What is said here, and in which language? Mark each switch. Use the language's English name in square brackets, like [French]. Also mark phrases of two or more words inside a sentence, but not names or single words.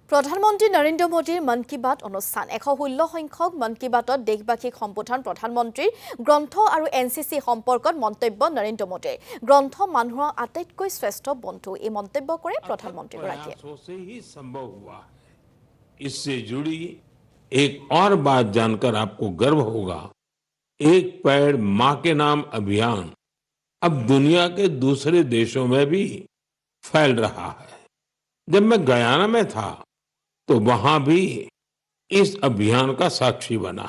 [Assamese] প্ৰধানমন্ত্ৰী নৰেন্দ্ৰ মোদীৰ মন কী বাত অনুষ্ঠান ১১৬ সংখ্যক মন কী বাতত দেশবাসীক সম্বোধন প্ৰধানমন্ত্ৰীৰ গ্ৰন্থ আৰু এনচিচি সম্পৰ্কত মন্তব্য নৰেন্দ্ৰ মোদীৰ গ্ৰন্থ মানুহৰ আটাইতকৈ শ্ৰেষ্ঠ বন্ধু এই মন্তব্য কৰে প্ৰধানমন্ত্ৰীগৰাকীয়ে। [Hindi] इससे जुड़ी एक और बात जानकर आपको गर्व होगा। एक पेड़ मां के नाम अभियान अब दुनिया के दूसरे देशों में भी फैल रहा है। जब मैं गयाना में था तो वहां भी इस अभियान का साक्षी बना।